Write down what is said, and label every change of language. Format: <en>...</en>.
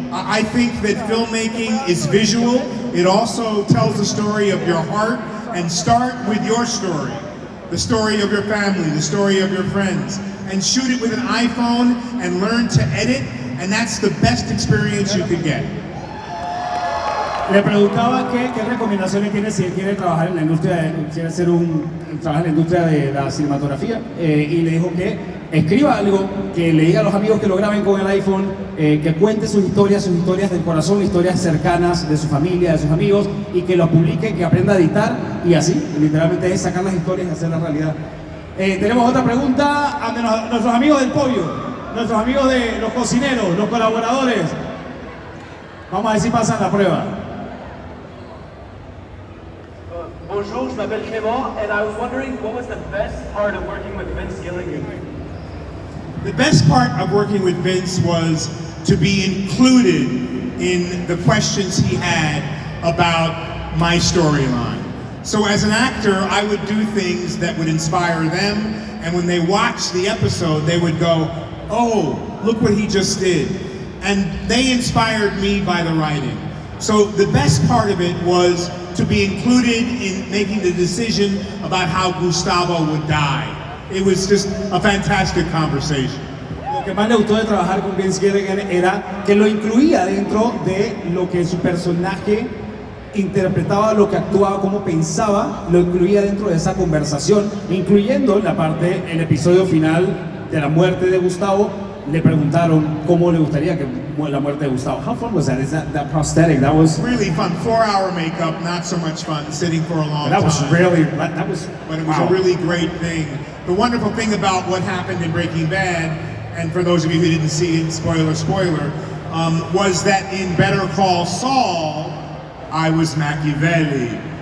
<en>I think that filmmaking is visual. It also tells the story of your heart, and start with your story. The story of your family, the story of your friends, and shoot it with an iPhone and learn to edit, and that's the best experience you could get.</en> <es>Le preguntaba qué recomendaciones tiene si él quiere trabajar en la industria, quiere hacer trabajar en la industria de la cinematografía, y le dijo que escriba algo, que le diga a los amigos que lo graben con el iPhone, que cuente sus historias del corazón, historias cercanas de su familia, de sus amigos, y que lo publique, que aprenda a editar, y así, literalmente es sacar las historias y hacerlas realidad. Tenemos otra pregunta a nuestros amigos del podio, nuestros amigos de los cocineros, los colaboradores. Vamos a ver si pasan la prueba.</es> <fr>Bonjour, je m'appelle Clément,</fr> <en>and I was wondering what was the best part of working with Vince Gilligan? The best part of working with Vince was to be included in the questions he had about my storyline. So as an actor, I would do things that would inspire them, and when they watched the episode, they would go, oh, look what he just did. And they inspired me by the writing. So the best part of it was to be included in making the decision about how Gustavo would die. It was just a fantastic conversation.</en> <es>Lo que más le gustó de trabajar con Vince Gilligan era que lo incluía dentro de lo que su personaje interpretaba, lo que actuaba, cómo pensaba, lo incluía dentro de esa conversación, incluyendo la parte, el episodio final de la muerte de Gustavo. Le preguntaron cómo le gustaría que la muerte de Gustavo.</es> <en>How fun was that? Is that prosthetic? That was really fun. 4-hour makeup, not so much fun. Sitting for a long time. That was really. That was. But it was wow. a really great thing. The wonderful thing about what happened in Breaking Bad, and for those of you who didn't see it, spoiler, was that in Better Call Saul, I was Machiavelli.</en>